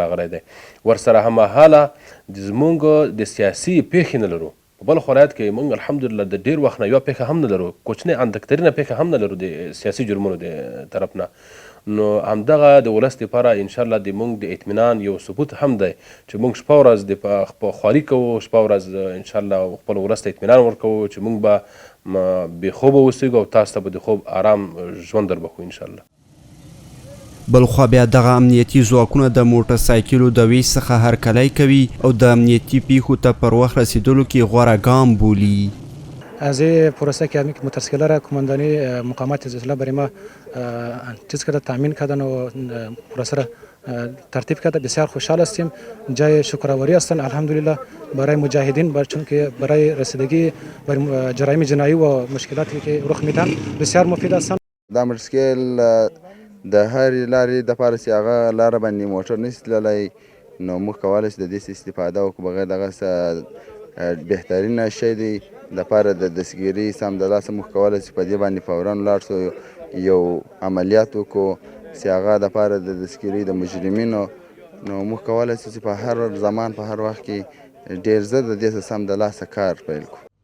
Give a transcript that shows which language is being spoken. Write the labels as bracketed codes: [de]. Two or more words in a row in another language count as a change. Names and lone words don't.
[ps] راغلی دی ورسره هممهاله زموږ د سیاسي پیښې نه لرو په بلخ ولایت کې موږ الحمدلله د ډېر وخت نه یوه پیښه هم نه لرو کوچنۍ اندکترینه پیښه هم نه لرو د سیاسي جرمونو د طرف نه نو همدغه د ولس لپاره انشاءالله د موږ د اطمینان یو ثبوت هم دی چې موږ شپه ورځ په خواري کوو شپه ورځ انشاءالله خپل ولس ته اطمینان ورکوو چې موږ به بې خوبه اوسېږو او تاسو ته به د خوب آرام ژوند در بخو انشاءالله بلخوا بیا دغه امنیتي ځواکونه د موټر سایکلو د ویش څخه هرکلی کوي او د امنیتي پیښو ته پر وخت رسیدلو کې غوره ګام بولي [fa] از پروسه که موتورسیکل‌ها را کماندانی مقامات زلزله برای ما چیز کرده تامین کردن و پروسه را ترتیب کرده بسیار خوشحال هستیم جای شکرآوری هستند الحمدلله برای مجاهدین چون که برای رسیدگی بر جرایم جنایی و مشکلاتی که رخ میدن بسیار مفید هستند [ps] دا موتورسیکل د هر لارې دپاره چې هغه لاره باندې موټر نشي تللی نو موږ کولی شو د دې استفاده وکړو بغیر دغه بهترینه شی دی دپاره د دستګیرۍ سمدلاسه موږ کولی چې په دې باندې فورا ولاړ شو، یو عملیات وکړو چې هغه دپاره د دستګیرۍ د مجرمینو، نو موږ کولی شو چې په هر زمان په هر وخت کې ډېر زر د دې څخه سمدلاسه کار پیل کړو.